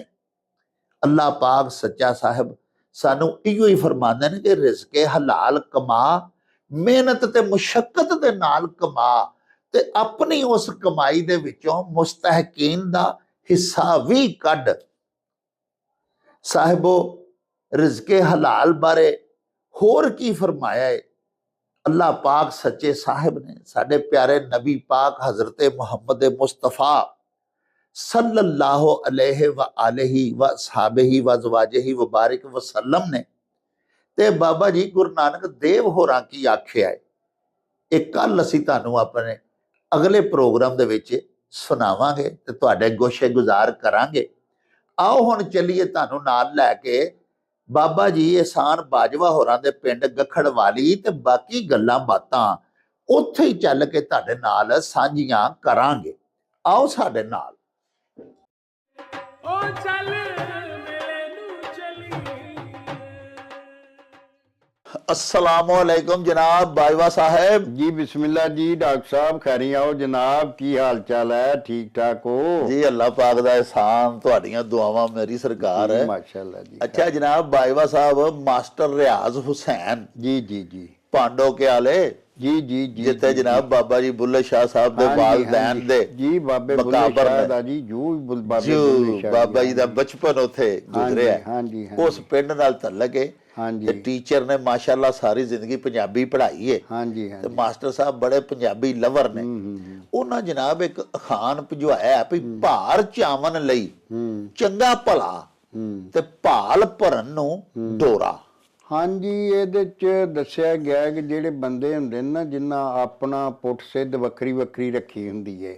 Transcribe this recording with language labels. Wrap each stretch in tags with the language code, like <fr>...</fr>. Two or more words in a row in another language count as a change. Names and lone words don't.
<pa>ਅੱਲਾਹ ਪਾਕ ਸੱਚਾ ਸਾਹਿਬ ਸਾਨੂੰ ਇਹੋ ਹੀ ਫਰਮਾਉਂਦੇ ਨੇ ਕਿ ਰਿਜ਼ਕੇ ਹਲਾਲ ਕਮਾ, ਮਿਹਨਤ ਤੇ ਮੁਸ਼ੱਕਤ ਦੇ ਨਾਲ ਕਮਾ, ਤੇ ਆਪਣੀ ਉਸ ਕਮਾਈ ਦੇ ਵਿੱਚੋਂ ਮੁਸਤਹਿਕੀਨ ਦਾ ਹਿੱਸਾ ਵੀ ਕੱਢ। ਸਾਹਿਬੋ ਰਿਜ਼ਕੇ ਹਲਾਲ ਬਾਰੇ ਹੋਰ ਕੀ ਫਰਮਾਇਆ ਹੈ ਅੱਲਾਹ ਪਾਕ ਸੱਚੇ ਸਾਹਿਬ ਨੇ? ਸਾਡੇ ਪਿਆਰੇ ਨਬੀ ਪਾਕ ਹਜ਼ਰਤ ਮੁਹੰਮਦ ਮੁਸਤਫਾ</pa> <ar>صلى الله عليه وعلى آله وأصحابه وأزواجه وبارك وسلم</ar> <pa>ने ਤੇ ਬਾਬਾ ਜੀ ਗੁਰੂ ਨਾਨਕ ਦੇਵ ਹੋਰਾਂ ਕੀ ਆਖਿਆ ਹੈ, ਇਹ ਕੱਲ ਅਸੀਂ ਤੁਹਾਨੂੰ ਆਪਣੇ ਅਗਲੇ ਪ੍ਰੋਗਰਾਮ ਦੇ ਵਿੱਚ ਸੁਣਾਵਾਂਗੇ ਤੇ ਤੁਹਾਡੇ ਗੋਸ਼ੇ ਗੁਜ਼ਾਰ ਕਰਾਂਗੇ। ਆਓ ਹੁਣ ਚੱਲੀਏ ਤੁਹਾਨੂੰ ਨਾਲ ਲੈ ਕੇ ਬਾਬਾ ਜੀ ਇਹਸਾਨ ਬਾਜਵਾ ਹੋਰਾਂ ਦੇ ਪਿੰਡ ਗਖੜਵਾਲੀ, ਤੇ ਬਾਕੀ ਗੱਲਾਂ ਬਾਤਾਂ ਉੱਥੇ ਹੀ ਚੱਲ ਕੇ ਤੁਹਾਡੇ ਨਾਲ ਸਾਂਝੀਆਂ ਕਰਾਂਗੇ। ਆਓ ਸਾਡੇ ਨਾਲ। ਉਹ ਚੱਲ ਮੇਲੇ ਨੂੰ ਚਲੀ। ਅੱਸਲਾਮੁਅਲੈਕੁਮ ਜਨਾਬ ਬਾਜਵਾ ਸਾਹਬ ਜੀ ਬਿਸਮਿੱਲਾਹ ਜੀ। ਡਾਕਟਰ ਸਾਹਬ ਖ਼ੈਰੀ ਆਓ ਜਨਾਬ, ਕੀ ਹਾਲ ਚਾਲ ਹੈ? ਠੀਕ ਠਾਕ ਹੋ जी? ਅੱਲਾਹ ਪਾਕ ਦਾ ਅਹਿਸਾਨ, ਤੁਹਾਡੀਆਂ ਦੁਆਵਾਂ ਮੇਰੀ ਸਰਕਾਰ ਹੈ ਮਾਸ਼ਾਅੱਲਾਹ ਜੀ। ਅੱਛਾ ਜਨਾਬ ਬਾਜਵਾ ਸਾਹਬ, ਮਾਸਟਰ ਰਿਆਜ਼ ਹੁਸੈਨ ਜੀ ਜੀ ਜੀ ਪਾਂਡੋ ਕੇ ਆਲੇ ਜੀ ਜੀ ਜੀ ਜਿੱਥੇ ਜਨਾਬ ਬਾਬਾ ਜੀ ਬੁੱਲ੍ਹੇ ਸ਼ਾਹ ਸਾਹਬ ਦੇ ਵਾਲਦੈਨ ਦੇ ਜੀ ਬਾਬੇ ਬੁੱਲ੍ਹੇ मकाबर शाह ने। ਦਾ ਜੀ ਜੋ ਬਾਬੇ जो बुल्ले शाह ਬਾਬਾ ਜੀ ਦਾ ਬਚਪਨ ਉੱਥੇ ਗੁਜ਼ਰਿਆ ਹਾਂ ਜੀ ਉਸ ਪਿੰਡ ਨਾਲ ਤੱਲਕ ਹੈ। हाँ ते जी ਟੀਚਰ ਨੇ ਮਾਸ਼ਾਅੱਲਾਹ ਸਾਰੀ ਜ਼ਿੰਦਗੀ ਪੰਜਾਬੀ ਪੜ੍ਹਾਈ ਹੈ ਹਾਂ ਜੀ ਹਾਂ ਤੇ ਮਾਸਟਰ ਸਾਹਿਬ ਬੜੇ ਪੰਜਾਬੀ ਲਵਰ ਨੇ। ਉਹਨਾਂ ਜਨਾਬ ਇੱਕ ਅਖਾਨ ਭਿਜਵਾਇਆ ਵੀ ਭਾਰ ਚਾਵਨ ਲਈ ਚੰਗਾ ਭਲਾ ਤੇ ਭਾਲ ਭਰਨ ਨੂੰ ਡੋਰਾ। ਹਾਂਜੀ ਇਹਦੇ ਚ ਦੱਸਿਆ ਗਿਆ ਕਿ ਜਿਹੜੇ ਬੰਦੇ ਹੁੰਦੇ ਨੇ ਨਾ ਜਿਨ੍ਹਾਂ ਆਪਣਾ ਪੁੱਠ ਸਿੱਧ ਵੱਖਰੀ ਵੱਖਰੀ ਰੱਖੀ ਹੁੰਦੀ ਹੈ,</pa>